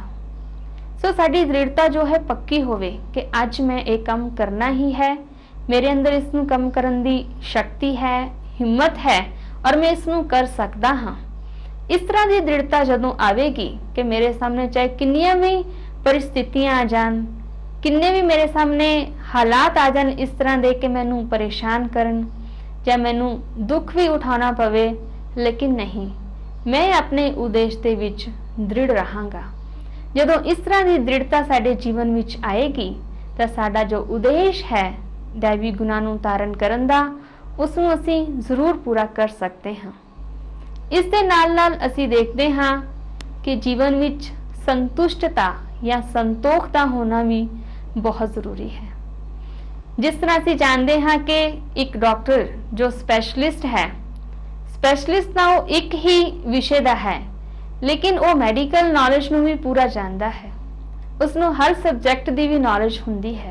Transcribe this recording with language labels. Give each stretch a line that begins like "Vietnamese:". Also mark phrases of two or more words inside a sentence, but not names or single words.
Punjabi: ਸੋ ਸਾਡੀ ਦ੍ਰਿੜਤਾ ਜੋ ਹੈ ਪੱਕੀ ਹੋਵੇ ਕਿ ਅੱਜ ਮੈਂ ਇਹ ਕੰਮ ਕਰਨਾ ਹੀ ਹੈ, ਮੇਰੇ ਅੰਦਰ ਇਸ ਨੂੰ ਕੰਮ ਕਰਨ ਦੀ ਸ਼ਕਤੀ ਹੈ, ਹਿੰਮਤ ਹੈ ਔਰ ਮੈਂ ਇਸ ਨੂੰ ਕਰ ਸਕਦਾ ਹਾਂ। ਇਸ ਤਰ੍ਹਾਂ ਦੀ ਦ੍ਰਿੜਤਾ ਜਦੋਂ ਆਵੇਗੀ ਕਿ ਮੇਰੇ ਸਾਹਮਣੇ ਚਾਹੇ ਕਿੰਨੀਆਂ ਵੀ ਪਰਿਸਥਿਤੀਆਂ ਆ ਜਾਣ, ਕਿੰਨੇ ਭੀ ਮੇਰੇ ਸਾਹਮਣੇ ਹਾਲਾਤ ਆ ਜਾਣ ਇਸ ਤਰ੍ਹਾਂ ਦੇ ਕੇ ਮੈਨੂੰ ਪਰੇਸ਼ਾਨ ਕਰਨ ਯਾ ਮੈਨੂੰ ਦੁੱਖ ਭੀ ਉਠਾਣਾ ਪਵੇ, ਲੇਕਿਨ ਨਹੀਂ, ਮੈਂ ਅਪਣੇ ਉਦੇਸ਼ ਦੇ ਵਿੱਚ ਦ੍ਰਿੜ੍ਹ ਰਹਾਂਗਾ। ਜਦੋਂ ਇਸ ਤਰ੍ਹਾਂ ਕੀ ਦ੍ਰਿੜ੍ਹਤਾ ਸਾਡੇ ਜੀਵਨ ਵਿੱਚ ਆਏਗੀ ਤੋ ਸਾਡਾ ਜੋ ਉਦੇਸ਼ ਹੈ ਦੈਵੀ ਗੁਣਾਂ ਨੂੰ ਧਾਰਨ ਕਰਨ ਦਾ, ਉਸਨੂੰ ਅਸੀਂ ਜ਼ਰੂਰ ਪੂਰਾ ਕਰ ਸਕਤੇ ਹੈਂ। ਇਸ ਦੇ ਨਾਲ ਨਾਲ ਅਸੀਂ ਦੇਖਤੇ ਹਾਂ ਕਿ ਜੀਵਨ ਵਿੱਚ ਸੰਤੁਸ਼ਟਤਾ ਯਾ ਸੰਤੋਖ ਕਾ ਹੋਣਾ ਭੀ ਬਹੁਤ ਜ਼ਰੂਰੀ ਹੈ। ਜਿਸ ਤਰ੍ਹਾਂ ਅਸੀਂ ਜਾਣਤੇ ਹਾਂ ਕਿ ਇੱਕ ਡਾਕਟਰ ਜੋ ਸਪੈਸ਼ਲਿਸਟ ਹੈ, ਸਪੈਸ਼ਲਿਸਟ ਨਾ ਵੋ ਇੱਕ ਹੀ ਵਿਸ਼ਯ ਕਾ ਹੈ, ਲੇਕਿਨ ਵੋ
English: medical knowledge
Punjabi: ਨੂੰ ਭੀ ਪੂਰਾ ਜਾਣਤਾ ਹੈ, ਉਸਨੂੰ ਹਰ ਸਬਜੈਕਟ ਕੀ ਭੀ ਨਾਲੇਜ ਹੁੰਦੀ ਹੈ।